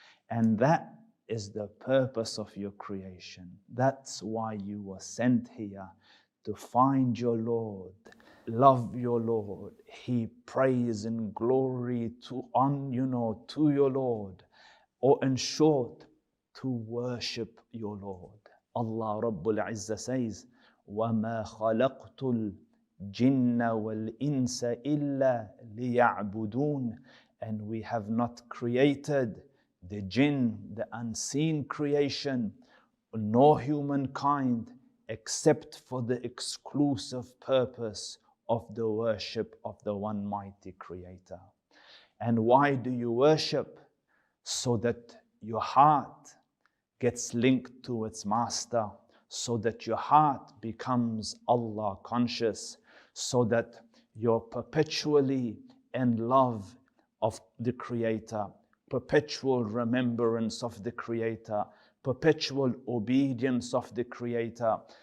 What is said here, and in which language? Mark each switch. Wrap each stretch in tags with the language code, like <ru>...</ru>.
<en>And that is the purpose of your creation. That's why you were sent here, to find your Lord, love your Lord, heap praise and glory to your Lord, or in short, to worship your Lord. Allah Rabbul Izzah says,</en> <ar>وَمَا خَلَقْتُ الْجِنَّ وَالْإِنسَ إِلَّا لِيَعْبُدُونَ.</ar> <en>And we have not created the jinn, the unseen creation, nor humankind, except for the exclusive purpose of the worship of the one mighty creator. And why do you worship? So that your heart gets linked to its master, so that your heart becomes Allah conscious, so that you're perpetually in love of the creator, perpetual remembrance of the creator, perpetual obedience of the creator.</en>